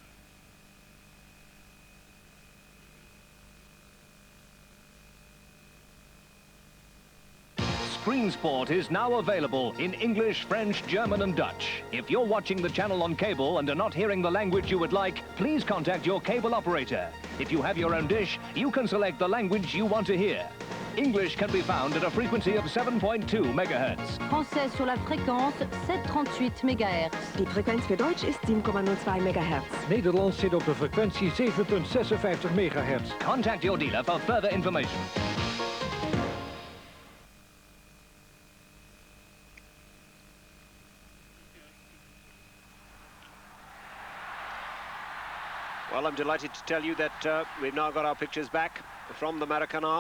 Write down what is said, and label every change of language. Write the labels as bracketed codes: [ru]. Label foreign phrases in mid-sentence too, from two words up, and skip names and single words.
[en] Screen Sport is now available in English, French, German and Dutch. If you're watching the channel on cable and are not hearing the language you would like, please contact your cable operator. If you have your own dish, you can select the language you want to hear. English can be found at a frequency of 7.2 MHz. [fr] Français sur la fréquence 738 MHz. [de] Die Frequenz für Deutsch ist 7,02 MHz. [nl] Nederlands zit op de frequentie 7,56 MHz. [en] Contact your dealer for further information. Well, I'm delighted to tell you that we've now got our pictures back from the Maracanã.